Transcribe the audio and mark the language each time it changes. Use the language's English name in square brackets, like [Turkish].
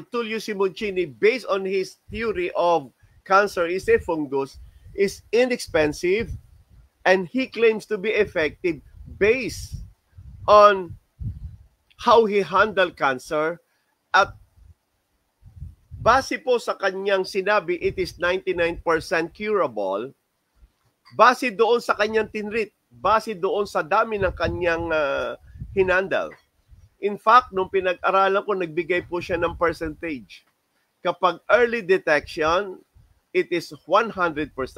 [English] Tullio Simoncini based on his theory of cancer is a fungus is inexpensive, and he claims to be effective based on how he handled cancer, [Filipino] at base po sa kanyang sinabi, [English] it is 99% curable, [Filipino] base doon sa kanyang tinrit, base doon sa dami ng kanyang hinandle. In fact, nung pinag-aralan ko, nagbigay po siya ng percentage. Kapag early detection, [English] it is 100%.